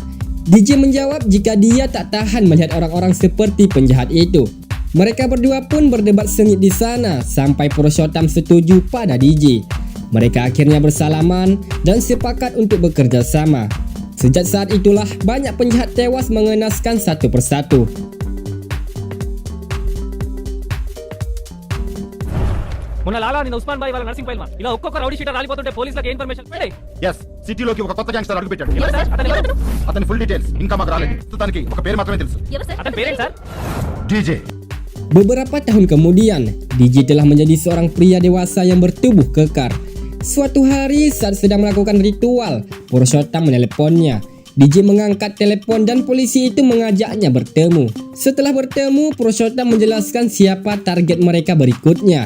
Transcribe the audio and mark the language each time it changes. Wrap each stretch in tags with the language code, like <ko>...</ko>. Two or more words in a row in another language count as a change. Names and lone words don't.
<id>DJ menjawab jika dia tak tahan melihat orang-orang seperti penjahat itu. Mereka berdua pun berdebat sengit di sana sampai Purushottam setuju pada DJ. Mereka akhirnya bersalaman dan sepakat untuk bekerja sama. Sejak saat itulah banyak penjahat tewas mengenaskan satu persatu.</id> <te>మొన్న లాలా నిన్న ఉస్మాన్ బాయ్ వాళ్ళ నర్సింగ్ ఫైల్ ఇలా ఒక్కొక్క</te> <en>rowdy sheeter</en> <te>రాలిపోతుంటే పోలీసులకు ఇన్ఫర్మేషన్ పెట్టే ఎస్ సిటీలోకి ఒక కొత్త గ్యాంగ్స్టర్ అడుగు పెట్టాడు. ఎవరు సార్ అతను అతని</te> <en>full details</en> <te>ఇంకా మాకు రాలేదు. ప్రస్తుతానికి ఒక పేరు మాత్రమే తెలుసు. అతని పేరేంటి సార్? డీజే.</te> <id>Beberapa tahun kemudian, DJ telah menjadi seorang pria dewasa yang bertubuh kekar. Suatu hari saat sedang melakukan ritual, Purushottam meneleponnya. DJ mengangkat telepon dan polisi itu mengajaknya bertemu. Setelah bertemu, Purushottam menjelaskan siapa target mereka berikutnya.</id>